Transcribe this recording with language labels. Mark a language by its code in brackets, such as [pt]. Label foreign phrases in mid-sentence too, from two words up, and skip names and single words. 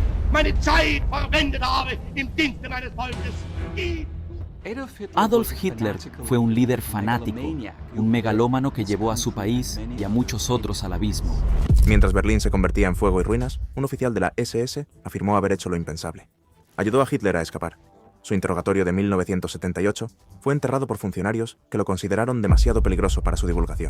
[de] meine Zeit verwendet habe im Dienste meines Volkes. [es] Adolf Hitler fue un líder fanático, un megalómano que llevó a su país y a muchos otros al abismo. Mientras Berlín se convertía en fuego y ruinas, un oficial de la SS afirmó haber hecho lo impensable. Ayudó a Hitler a escapar. Su interrogatorio de 1978 fue enterrado por funcionarios que lo consideraron demasiado peligroso para su divulgación.